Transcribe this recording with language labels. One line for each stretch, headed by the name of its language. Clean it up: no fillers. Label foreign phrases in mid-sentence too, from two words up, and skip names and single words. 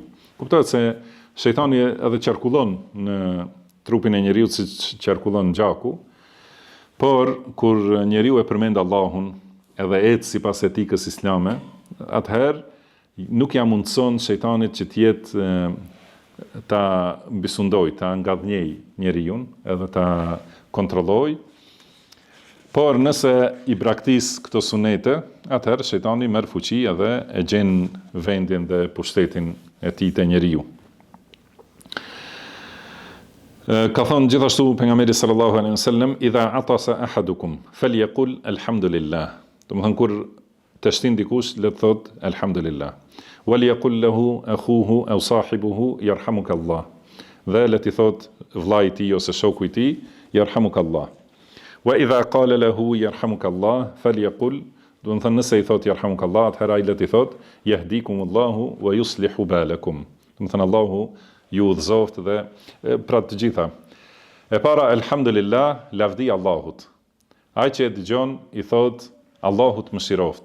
Albanian: Kuptohet se shejtani edhe qarkullon në trupin e njeriu siç qarkullon gjaku, por kur njeriu e përmend Allahun edhe ecë sipas etikës islame, atëherë nuk ja mundson shejtanit që të jetë ta mbysundoj, ta ngadhnjej njeriu, edhe ta kontrolloj. Por nëse i braktis këto sunete, atëherë shejtani merr fuqi edhe e gjen vendin dhe pushtetin e tij te njeriu. Ka thënë gjithashtu pejgamberi
Arabic: صلى الله عليه وسلم إذا عطس أحدكم فليقل الحمد لله.
Albanian: Do të thënë kur të shtin dikush le të thot alhamdulillah.
Arabic: وليقل له أخوه أو صاحبه يرحمك الله.
Albanian: Dhe le të thot vllai i tij ose shoku i tij
Arabic: يرحمك الله. وإذا قال له يرحمك الله فليقل,
Albanian: do të thënë nëse i thot
Arabic: يرحمك الله,
Albanian: atëherë ai le të thot
Arabic: يهديكم الله ويصلح بالكم.
Albanian: Do të thënë Allahu ju udhëzoft dhe pra të gjitha. E para elhamdulillah, lavdi Allahut. Ai që e dëgjon i thot Allahu të mëshiroft.